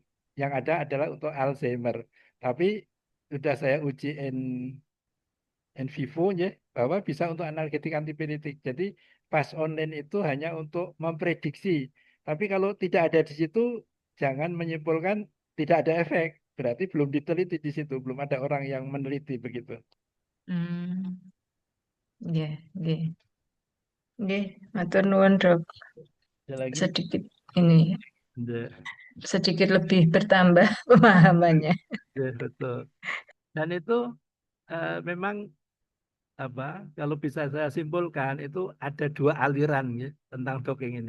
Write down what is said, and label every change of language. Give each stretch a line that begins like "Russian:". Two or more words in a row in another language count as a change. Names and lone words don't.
Indonesian: Yang ada adalah untuk Alzheimer. Tapi sudah saya uji
Latin: in vivo
Indonesian: ya bahwa bisa untuk analgetik antipiretik. Jadi pas online itu hanya untuk memprediksi. Tapi kalau tidak ada di situ, jangan menyimpulkan tidak ada efek. Berarti belum diteliti di situ, belum ada orang yang meneliti begitu.
Javanese: Hmm. Nggih, nggih. Nggih, matur nuwun,
Indonesian: Dok. Ada lagi, Sedikit ini ya, sedikit lebih bertambah pemahamannya. ya, betul. Dan itu memang apa? Kalau bisa saya simpulkan itu ada dua aliran ya, tentang dongeng ini.